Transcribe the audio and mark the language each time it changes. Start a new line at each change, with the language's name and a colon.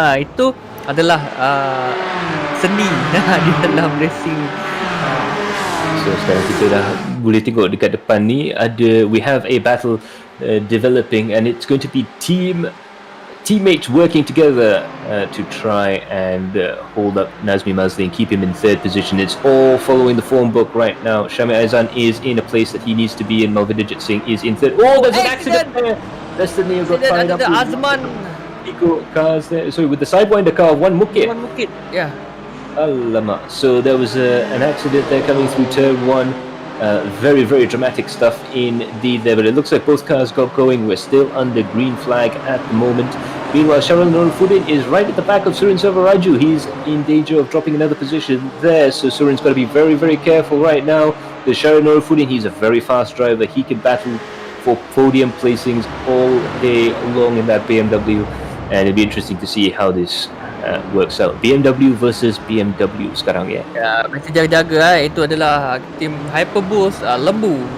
Malay: Itu adalah seni di dalam racing.
English: So
Malay: sekarang kita dah boleh tengok dekat depan ni
English: we have a battle developing, and it's going to be teammates working together to try and hold up Nazmi Mazli and keep him in third position. It's all following the form book right now. Shami Aizan is in a place that he needs to be in. Malvidijit Singh is in third. There's an accident there. Destiny got tied up with Azman Eco cars there. Sorry, with the Sidewinder car, one Mukit. Yeah.
Malay: Alamak.
English: So there was an accident there coming through turn 1. Very, very dramatic stuff indeed there, but it looks like both cars got going. We're still under green flag at the moment. Meanwhile, Sharal Nurfuddin is right at the back of Surin Savaraju. He's in danger of dropping another position there, so Surin's got to be very, very careful right now. The Sharal Nurfuddin, he's a very fast driver. He can battle for podium placings all day long in that BMW, and it'll be interesting to see how this works out.
Malay: BMW versus BMW sekarang ya. Ya, mesti jaga-jaga itu adalah tim Hyperboost lembu.